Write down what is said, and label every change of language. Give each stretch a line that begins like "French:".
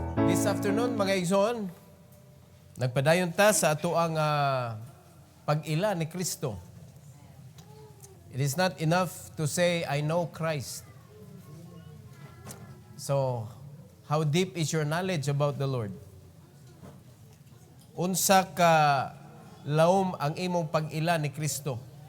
English: This afternoon,
Cebuano: mga igsoon, nagpadayon ta sa ato ang pag-ila ni Kristo.
English: It is not enough to say, I know Christ. So, how deep is your knowledge about the Lord?
Cebuano: Unsa ka laom ang imong pag-ila ni Kristo?